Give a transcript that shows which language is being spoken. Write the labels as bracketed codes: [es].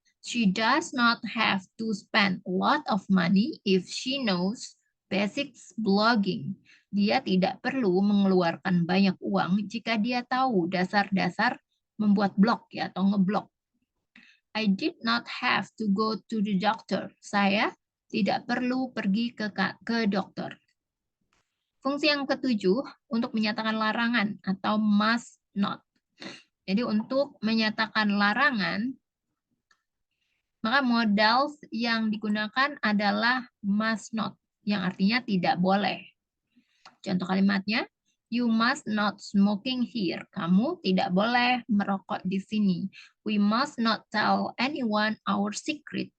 [en] She does not have to spend a lot of money if she knows basics blogging. [id] Dia tidak perlu mengeluarkan banyak uang jika dia tahu dasar-dasar membuat blog ya atau ngeblog. [en] I did not have to go to the doctor. [id] Saya tidak perlu pergi ke dokter. Fungsi yang ketujuh untuk menyatakan larangan atau must not. Jadi untuk menyatakan larangan, maka modal yang digunakan adalah must not, yang artinya tidak boleh. Contoh kalimatnya, [en] you must not smoking here. [id] Kamu tidak boleh merokok di sini. [en] We must not tell anyone our secret.